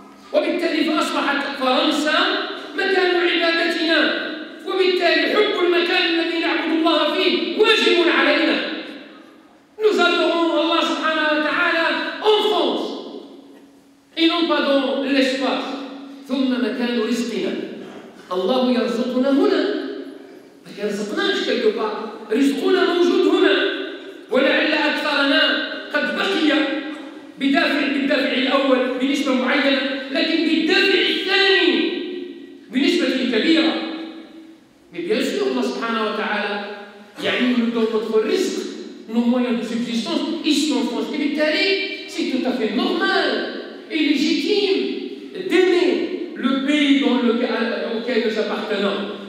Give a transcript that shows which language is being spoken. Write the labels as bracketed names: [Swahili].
[Arabic] وبالتالي فأصبحت فرنسا مكان عبادتنا وبالتالي حب المكان الذي نعبد الله فيه واجب علينا. [French] Nous adorons Allah subhanahu wa ta'ala en France et non pas dans l'espace. [Arabic] ثم مكان رزقنا الله يرزقنا هنا ما يرزقناش [French] quelque part. [Arabic] رزقنا موجود هنا ولعل أكثرنا قد بقي بالدافع الأول بنسبة معينة لكن بالدافع الثاني بنسبة كبيرة. [French] Mais bien sûr, Allah subhanahu wa ta'ala nous donne notre risque, nos moyens de subsistance ici en France. Et c'est tout à fait normal et légitime d'aimer le pays auquel nous appartenons.